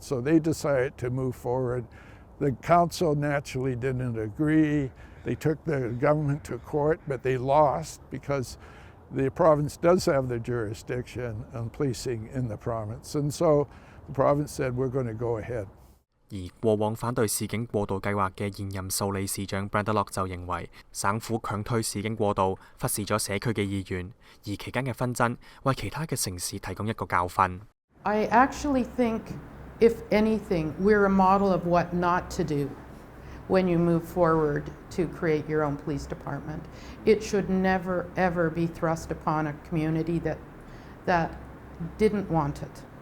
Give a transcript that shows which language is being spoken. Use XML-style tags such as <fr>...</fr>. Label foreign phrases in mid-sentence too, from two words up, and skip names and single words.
<en>So they decided to move forward. The council naturally didn't agree. They took the government to court, but they lost because the province does have the jurisdiction on policing in the province. And so the province said, we're going to go ahead.</en> <yue>而過往反對市警過渡計劃嘅現任素里市長 Brenderlock 就認為，省府強推市警過渡，忽視咗社區嘅意願，而期間嘅紛爭為其他嘅城市提供一個教訓。</yue> <en>I actually think, if anything, we're a model of what not to do when you move forward to create your own police department. It should never, ever be thrust upon a community that didn't want it.</en>